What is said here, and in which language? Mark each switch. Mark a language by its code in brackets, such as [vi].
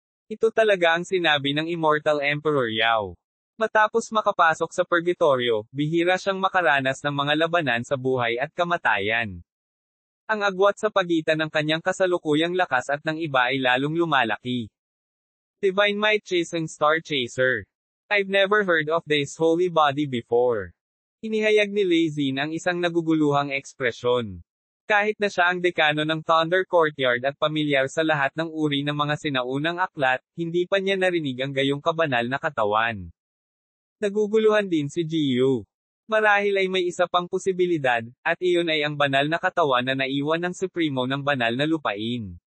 [tl] Ito talaga ang sinabi ng Immortal Emperor Yao. Matapos makapasok sa purgatorio, bihira siyang makaranas ng mga labanan sa buhay at kamatayan. Ang agwat sa pagitan ng kanyang kasalukuyang lakas at ng iba ay lalong lumalaki. [en] Divine Might Chasing Star Chaser. I've never heard of this holy body before. [tl] Inihayag ni Lei Xin ang isang naguguluhang ekspresyon. Kahit na siya ang dekano ng Thunder Courtyard at pamilyar sa lahat ng uri ng mga sinaunang aklat, hindi pa niya narinig ang gayong kabanal na katawan. Naguguluhan din si Jiyu. Marahil ay may isa pang posibilidad, at iyon ay ang banal na katawan na naiwan ng Supremo ng banal na lupain.